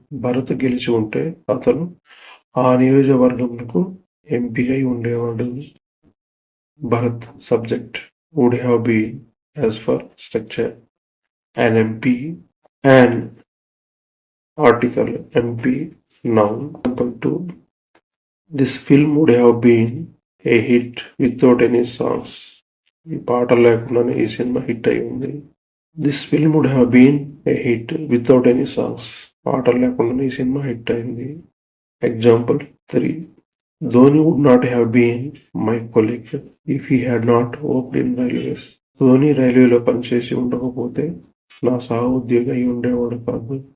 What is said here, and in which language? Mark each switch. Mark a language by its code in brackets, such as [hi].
[te] భరత్ గెలిచి ఉంటే అతను ఆ నియోజకవర్గంకు ఎంపీ అయి ఉండేవాడు. [en] Bharat subject, would have been as for structure, an MP, and article MP noun. Example 2, this film would have been a hit without any songs. [te] ఈ పాట లేకుండానే ఈ సినిమా హిట్ అయి ఉంది. [en] this film would have been a hit without any songs, [te] పాటలు లేకుండానే ఈ cinema hit అయింది. [en] Example 3, Dhoni would not have been my colleague if he had not worked in railways. [te] Dhoni రైల్వేలో పనిచేసి ఉండకపోతే నా సహ ఉద్యోగి అయి ఉండేవాడు కాదు.